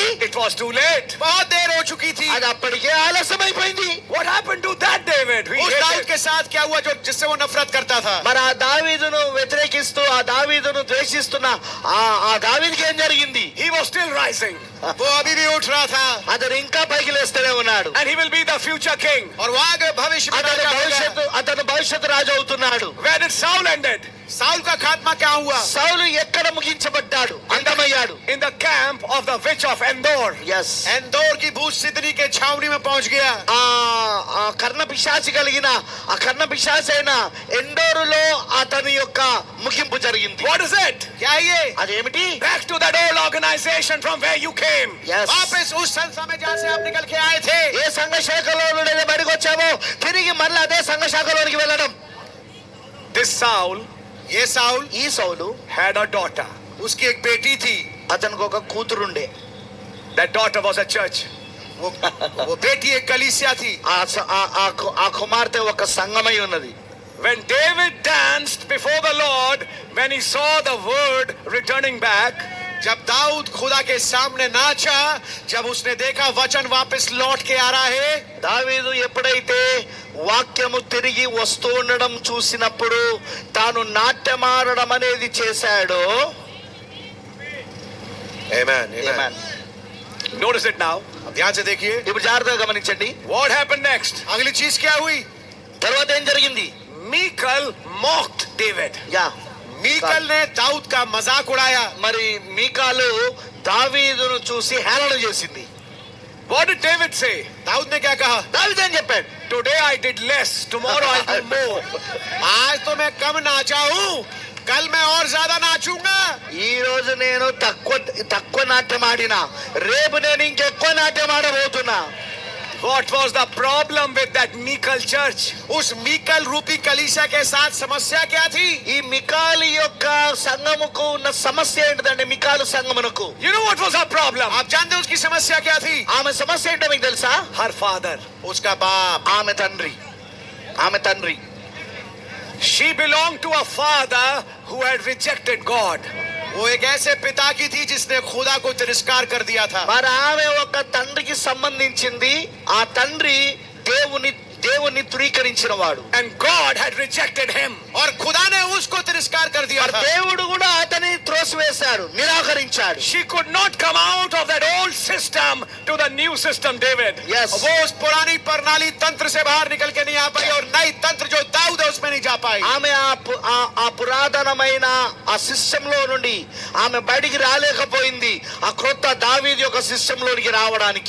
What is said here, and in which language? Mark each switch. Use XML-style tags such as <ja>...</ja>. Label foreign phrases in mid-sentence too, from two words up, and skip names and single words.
<en>it was too late.</en> <hi>बहुत देर हो चुकी थी.</hi> <te>అది అప్పటికే ఆలస్యమైపోయింది.</te> <en>What happened to that David? He</en> <hi>उस दाऊद</hi> <en>hated.</en> <hi>के साथ क्या हुआ जो जिससे वो नफरत करता था.</hi> <te>మరి ఆ దావీదును వ్యతిరేకిస్తూ, ఆ దావీదును ద్వేషిస్తున్న ఆ దావీదుకి ఏం జరిగింది?</te> <en>He was still rising.</en> <hi>वो अभी भी उठ रहा था</hi> <te>అతను ఇంకా పైకి లేస్తూనే ఉన్నాడు.</te> <en>And he will be the future king.</en> <hi>और वो आगे भविष्य में राजा होगा.</hi> <te>అతను భవిష్యత్తు రాజు అవుతున్నాడు.</te> <en>Where did Saul ended?</en> <hi>साउल का खात्मा क्या हुआ?</hi> <te>సౌలు ఎక్కడ ముగించబడ్డాడు? అంతమయ్యాడు.</te> <en>In the camp of the witch of Endor.</en> <te>ఎస్,</te> <hi>एंदोर की भूत सिद्धि के छावनी में पहुंच गया.</hi> <te>ఆ కర్ణ పిశాచి కలిగిన ఆ కర్ణ పిశాచి అయిన ఎండోరులో అతని యొక్క ముగింపు జరిగింది.</te> <en>What is it?</en> <hi>क्या है ये?</hi> <te>అదేమిటి?</te> <en>Back to that old organization from where you came.</en> <te>ఎస్,</te> <hi>वापस उस संस्था में जहाँ से आप निकल के आए थे.</hi> <te>ఏ సంఘ శాఖలో నుండి బయటకు వచ్చామో తిరిగి మళ్ళీ అదే సంఘ శాఖలోనికి వెళ్ళడం.</te> <en>This Saul</en> <hi>ये साउल</hi> <te>ఈ సౌలు</te> <en>had a daughter.</en> <hi>उसकी एक बेटी थी.</hi> <te>అతనికి ఒక కూతురుండే.</te> <en>That daughter was a church.</en> <hi>वो बेटी एक कलीसिया थी.</hi> <te>ఆ కుమార్తె ఒక సంఘమై ఉన్నది.</te> <en>When David danced before the Lord, when he saw the word returning back,</en> <hi>जब दाऊद खुदा के सामने नाचा, जब उसने देखा वचन वापस लौट के आ रहा है,</hi> <te>దావీదు ఎప్పుడైతే వాక్యము తిరిగి వస్తూ ఉండడం చూసినప్పుడు తాను నాట్యమాడడం అనేది చేశాడో.</te> <en>Amen, amen. notice it now.</en> <hi>अब ध्यान से देखिए,</hi> <te>ఇప్పుడు జాగ్రత్తగా గమనించండి.</te> <en>What happened next?</en> <hi>अगली चीज क्या हुई?</hi> <te>తర్వాత ఏం జరిగింది?</te> <en>Michal mocked David.</en> <te>యా</te> <hi>मीकल ने दाऊद का मजाक उड़ाया.</hi> <te>మరి మీకాలు దావీదును చూసి హేళన చేసింది.</te> <en>What did David say?</en> <hi>दाऊद ने क्या कहा?</hi> <te>దావీదు ఏం చెప్పాడు?</te> <en>Today I did less, tomorrow I'll do more.</en> <hi>आज तो मैं कम नाचा हूँ, कल मैं और ज्यादा नाचूंगा.</hi> <te>ఈ రోజు నేను తక్కువ నాట్యం ఆడినా, రేపు నేను ఇంకెక్కువ నాట్యం ఆడబోతున్నా.</te> <en>What was the problem with that Michal church?</en> <hi>उस मीकल रूपी कलीसिया के साथ समस्या क्या थी?</hi> <te>ఈ మికాలి యొక్క సంఘముకు ఉన్న సమస్య ఏంటిదంటే, మికాలు సంఘమునకు</te> <en>You know what was her problem?</en> <hi>आप जानते हैं उसकी समस्या क्या थी?</hi> <te>ఆమె సమస్య ఏంటో మీకు తెలుసా?</te> <en>Her father.</en> <hi>उसका बाप.</hi> <te>ఆమె తండ్రి.</te> <en>She belonged to a father who had rejected God.</en> <hi>वो एक ऐसे पिता की थी जिसने खुदा को तिरस्कार कर दिया था.</hi> <te>మరి ఆమె ఒక తండ్రికి సంబంధించింది. ఆ తండ్రి దేవుని ధృవీకరించిన వాడు.</te> <en>And God had rejected him.</en> <hi>और खुदा ने उसको तिरस्कार कर दिया था.</hi> <te>దేవుడు కూడా అతని త్రోసివేశాడు, నిరాకరించాడు.</te> <en>She could not come out of that old system to the new system, David. Yes.</en> <hi>वो उस पुरानी प्रणाली तंत्र से बाहर निकल के नहीं आ पाई और नई तंत्र जो दाऊद है उसमें नहीं जा पाई.</hi> <te>ఆమె ఆ పురాతనమైన ఆ సిస్టంలో నుండి ఆమె బయటికి రాలేకపోయింది, ఆ క్రొత్త దావీదు యొక్క సిస్టంలోనికి రావడానికి.</te>